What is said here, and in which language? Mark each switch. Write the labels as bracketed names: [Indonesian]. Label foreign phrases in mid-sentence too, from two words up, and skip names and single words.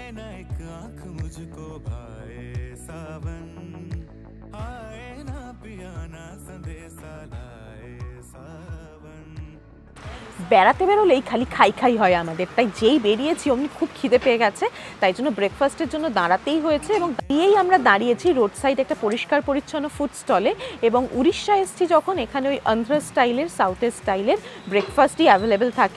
[Hindi] न एक आंख मुझको भाए सावन, आए ना पिया ना संदेशा लाए सावन। [Bangla] বেড়াতে বেরোলেই খালি খাই খাই হয় আমাদের, তাই যেই বেরিয়েছি অমনি খুব খিদে পেয়ে গেছে, তাই জন্য ব্রেকফাস্টের জন্য দাঁড়াতেই হয়েছে। এবং দিয়েই আমরা দাঁড়িয়েছি [English] road side [Bangla] একটা পরিষ্কার পরিচ্ছন্ন [English] food stalle. [Bangla] এবং উড়িষ্যা এসছি যখন, এখানে ওই অন্ধ্র স্টাইলের সাউথের স্টাইলের ব্রেকফাস্টই অ্যাভেলেবেল থাকে।